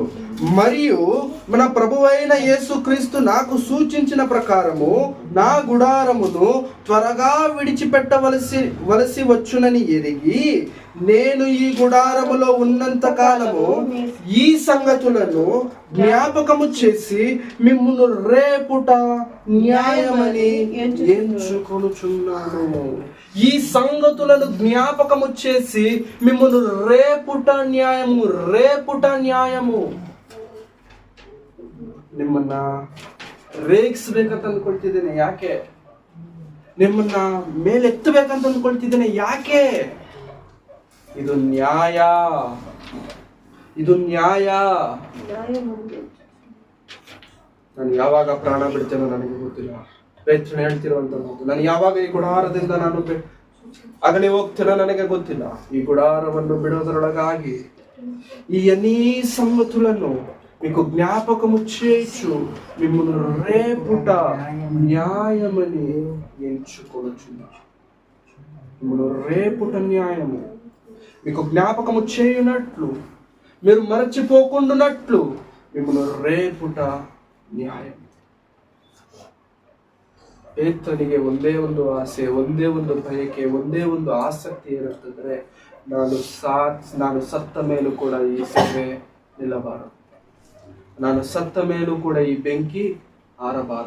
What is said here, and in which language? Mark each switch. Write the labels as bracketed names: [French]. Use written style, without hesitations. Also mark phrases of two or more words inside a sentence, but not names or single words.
[Telugu] మరియు మన ప్రభువైన యేసు క్రీస్తు నాకు సూచించిన ప్రకారము నా గుడారమును త్వరగా విడిచిపెట్టవలసి వచ్చునని ఎరిగి నేను ఈ గుడారములో ఉన్నంత కాలము ఈ సంగతులను జ్ఞాపకము చేసి మిమ్మును రేపుట న్యాయమని ఎంచుకొనుచున్నాను. ఈ సంగతులను జ్ఞాపకము చేసి మిమ్మును రేపుట న్యాయము. [Kannada] ನಿಮ್ಮನ್ನ ರೇಗಿಸ್ಬೇಕಂತ ಅಂದ್ಕೊಳ್ತಿದ್ದೇನೆ. ಯಾಕೆ? ನಿಮ್ಮನ್ನ ಮೇಲೆತ್ತಬೇಕಂತ ಅಂದ್ಕೊಳ್ತಿದ್ದೇನೆ. ಯಾಕೆ? ಇದು ನ್ಯಾಯ. ನಾನು ಯಾವಾಗ ಪ್ರಾಣ ಬಿಡ್ತೇನೋ ನನಗೆ ಗೊತ್ತಿಲ್ಲ. ಪೇತ್ರನು ಹೇಳ್ತಿರುವಂತ ಮಾತು, ನಾನು ಯಾವಾಗ ಈ ಗುಡಾರದಿಂದ ನಾನು ಅಗಲಿ ಹೋಗ್ತೇನೋ ನನಗೆ ಗೊತ್ತಿಲ್ಲ. ಈ ಗುಡಾರವನ್ನು ಬಿಡೋದರೊಳಗಾಗಿ [Telugu] ఈ అన్ని సంగతులను మీకు జ్ఞాపకము చేయొచ్చు, మిమ్మల్ని రేపుట న్యాయమని ఎంచుకొనుచున్నాను. మిమ్మల్ని రేపుట న్యాయము, మీకు జ్ఞాపకము చేయునట్లు, మీరు మరచిపోకుండానట్లు మిమ్మల్ని రేపుట న్యాయం. [Kannada] ಪೇತ್ರನಿಗೆ ಒಂದೇ ಒಂದು ಆಸೆ, ಒಂದೇ ಒಂದು ಬಯಕೆ, ಒಂದೇ ಒಂದು ಆಸಕ್ತಿ ಏನಂತಂದ್ರೆ, ನಾನು ಸತ್ತ ಮೇಲೂ ಕೂಡ ಈ ಸೇವೆ ನಿಲ್ಲಬಾರದು. ನಾನು ಸತ್ತ ಮೇಲೂ ಕೂಡ ಈ ಬೆಂಕಿ ಆರಬಾರದು.